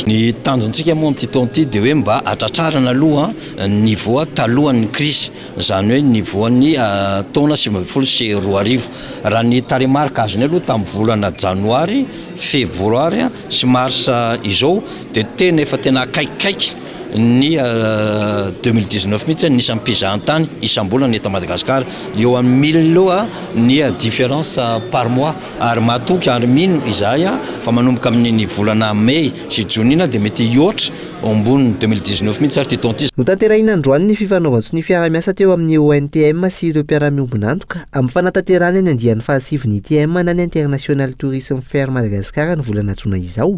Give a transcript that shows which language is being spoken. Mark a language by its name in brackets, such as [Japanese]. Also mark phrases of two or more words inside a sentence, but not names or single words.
[Malagasy] Ny tanjontsika moa amin'ity taona ity dia hoe mba atratrarana aloha niveau talohan'ny crise izany hoe niveauan'ny taona 2020 sy 2022. Raha ny taremarika azony aloha tamin'ny volana janoary, febroary sy marsa izao dia tena efa tena akaikikaiky ny 2019 mihitsy nisan'ny mpizahantany isam-bolana eto Madagasikara eo amin'ny 1000 loa ny [French] différence par mois [Malagasy] ary matoky ary mino izahay fa manomboka amin'ny volana mai sy jonina dia mety iotra ambony 2019 mihitsy ary titonty. Notanterahina androany ny fifanaovantsy ny fiara-miasa teo amin'ny ONTM sy ireo mpiara-miombonantoka amin'ny fanatanterahana ny andian'ny fahasiviny ITM na ny International Tourism Fair Madagasikara ny volana jona izao.